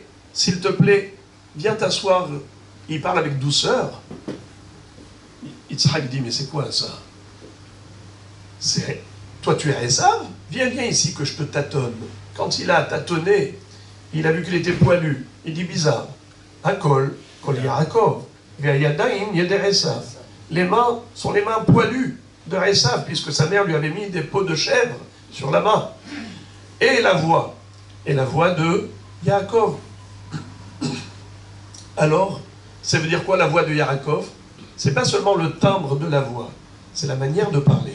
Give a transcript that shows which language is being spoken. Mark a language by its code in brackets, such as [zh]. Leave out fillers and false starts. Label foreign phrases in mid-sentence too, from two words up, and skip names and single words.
[fr] S'il te plaît, viens t'asseoir. » Il parle avec douceur. Yitzhak dit, mais c'est quoi ça? Toi tu es Esav? Viens ici que je te tâtonne. Quand il a tâtonné, il a vu qu'il était poilu. Il dit bizarre. [he] הקול, קול יעקב, והידיים ידי עשו. [fr] Les mains sont les mains poilues de Esav, puisque sa mère lui avait mis des peaux de chèvre sur la main. Et la voix de Yaakov. Alors, ça veut dire quoi la voix de Yaakov? C'est pas seulement le timbre de la voix, c'est la manière de parler.